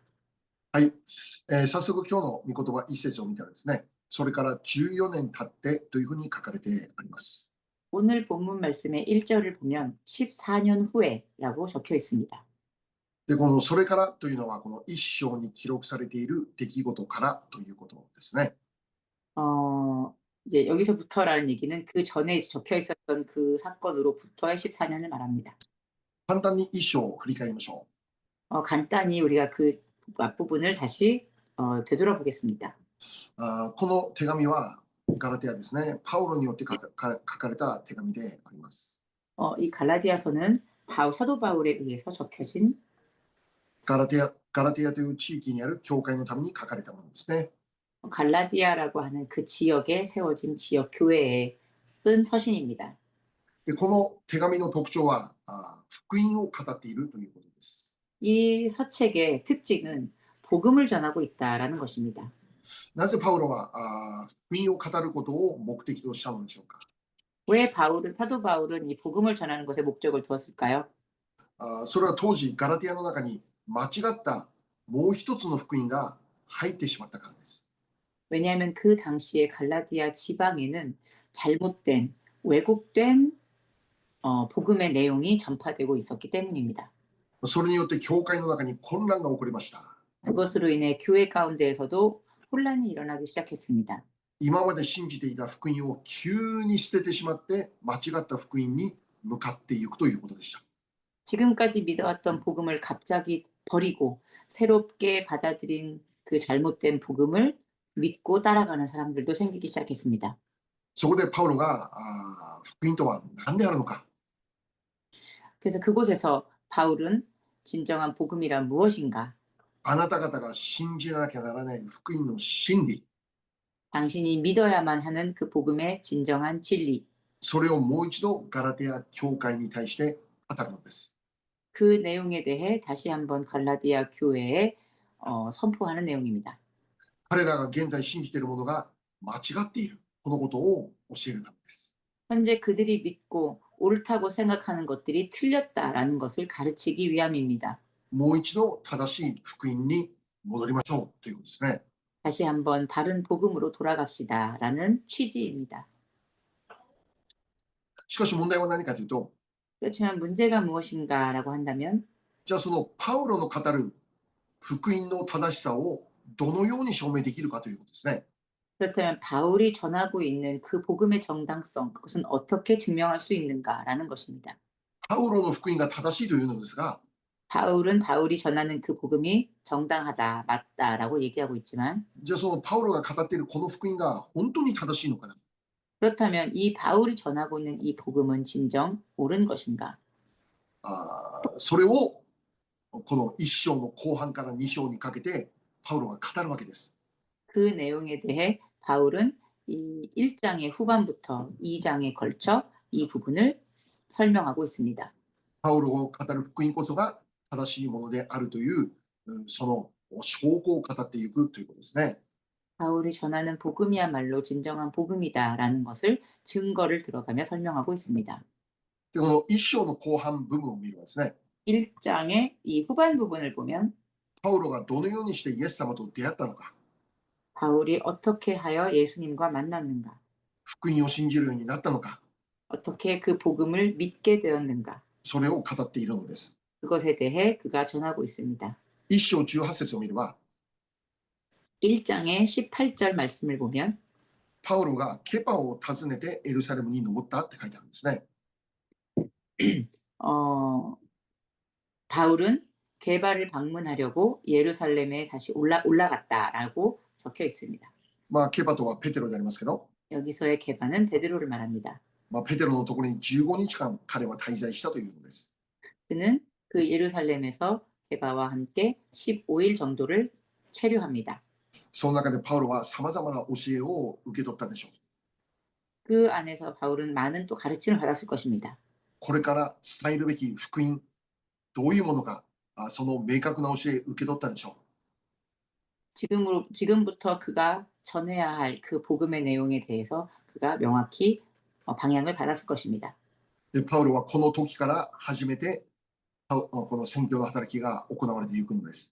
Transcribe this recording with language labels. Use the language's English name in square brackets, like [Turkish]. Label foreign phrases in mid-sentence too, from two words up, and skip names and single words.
[Japanese] はい、早速今日の御言葉一節を見たらですね、それから14年経ってというふうに書かれてあります。 [Korean] 오늘 본문 말씀의 1절을 보면 14년 후에라고 적혀 있습니다. [Japanese] で、このそれからというのはこの一章に記録されている出来事からということですね。 [Korean] 이제 여기서부터라는 얘기는 그 전에 적혀 있었던 그 사건으로부터의 14년을 말합니다. [Japanese] 簡単に一章を振り返りましょ [Korean] 간단히 우리가 그 앞부분을 다시 되돌아보겠습니다. [Japanese] う。この手紙はガラテヤですね、パウロによって書かれた手紙であります。 [Korean] 이 갈라디아서는 사도 바울에 의해서 적혀진 [Japanese] ガラテヤという地域にある教会のために書かれたものですね。 [Korean] 갈라디아라고 하는 그 지역에 세워진 지역 교회에 쓴 서신입니다. [Japanese] で、この手紙の特徴は福音を語っているということです。 [Korean] 이 서책의 특징은 복음을 전하고 있다라는 것입니다. [Japanese] なぜパウロは福音を語ることを目的としたのでしょうか。 [Korean] 왜 사도 바울은 이 복음을 전하는 것에 목적을 두었을까요? [Japanese] それは当時ガラテヤの中に間違ったもう一つの福音が入ってしまったからです。 [Korean] 왜냐하면 그 당시에 갈라디아 지방에는 잘못된 왜곡된 복음의 내용이 전파되고 있었기 때문입니다. [Japanese] それによって教会の中に混乱が起こりました。 [Korean] 그것으로 인해 교회 가운데에서도 혼란이 일어나기 시작했습니다. [Japanese] 今まで信じていた福音を急に捨ててしまって間違った福音に向かっていくということでした。 [Korean] 지금까지 믿어왔던 복음을 갑자기 버리고 새롭게 받아들인 그 잘못된 복음을 믿고 따라가는 사람들도 생기기 시작했습니다. [Japanese] そこでパウロが福音とは何であるのか、 [Korean] 그래서 그곳에서 바울은 진정한 복음이란 무엇인가, [Japanese] あなた方が信じなきゃならない福音の真理、 [Korean] 당신이 믿어야만 하는 그 복음의 진정한 진리, [Japanese] それをもう一度ガラテア教会に対して語るのです。 [Korean] 그 내용에 대해 다시 한번 갈라디아 교회에 선포하는 내용입니다. [Japanese] 彼らが現在信じているものが間違っている、このことを教えるためです。 [Korean] 현재 그들이 믿고 옳다고 생각하는 것들이 틀렸다라는 것을 가르치기 위함입니다. [Japanese] もう一度正しい福音に戻りましょうということですね。 [Korean] 다시 한번 바른 복음으로 돌아갑시다라는 취지입니다. [Japanese] しかし問題は何かというと、 [Korean] 그렇지만 문제가 무엇인가라고 한다면 [Japanese] じゃあそのパウロの語る福音の正しさをどのように証明できるかということですね。 [Korean] 그렇다면 바울이 전하고 있는 그 복음의 정당성, 그것은 어떻게 증명할 수 있는가라는 것입니다. [Japanese] パウロの福音が正しいというのですが、 [Korean] 바울은 바울이 전하는 그 복음이 정당하다, 맞다라고 얘기하고 있지만 [Japanese] じゃあそのパウロが語っているこの福音が本当に正しいのかな。 [Korean] 그렇다면 이 바울이 전하고 있는 이 복음은 진정 옳은 것인가? [Japanese] それをこの1章の後半から2章にかけてパウロが語るわけです。 [Korean] 그 내용에 대해 바울은 이 1장의 후반부터 2장에 걸쳐 이 부분을 설명하고 있습니다. [Japanese] パウロを語る福音こそが正しいものであるという、その証拠を語っていくということですね。 [Korean] 바울이 전하는 복음이야말로 진정한 복음이다라는 것을 증거를 들어가며 설명하고 있습니다. [Japanese] で、この1章の後半部分を見ればですね、 [Korean] 1장의 이 후반 부분을 보면 [Japanese] パウロがどのようにしてイエス様と出会ったのか、 [Korean] 바울이 어떻게 하여 예수님과 만났는가, [Japanese] 福音を信じるようになったのか、 [Korean] 어떻게 그 복음을 믿게 되었는가, [Japanese] それを語っているのです。 [Korean] 그것에 대해 그가 전하고 있습니다. [Japanese] 1 章18節を見れば、 [Korean] 1장의 18절 말씀을 보면 [Japanese] パウロがケパを訪ねてエルサレムに登ったって書いてあるんですね。 [Korean] 바울은 게바를 방문하려고 예루살렘에 다시 올라갔다라고 적혀 있습니다. [Japanese] ケパとはペテロでありますけど、 [Korean] 여기서의 게바는 베드로를 말합니다. [Japanese] ペテロのところに15日間彼は滞在したというのです。 [Korean] 그는 그 예루살렘에서 게바와 함께 15일 정도를 체류합니다. [Japanese] その中でパウロはさまざまな教えを受け取ったでしょう。 [Korean] 그 안에서 바울은 많은 또 가르침을 받았을 것입니다. [Japanese] これから伝えるべき福音、どういうものか、その明確な教え受け取ったでしょう。 [Korean] 지금부터 그가 전해야 할 그 복음의 내용에 대해서 그가 명확히 방향을 받았을 것입니다. [Japanese] で、パウロはこの時から初めてこの宣教の働きが行われていくのです。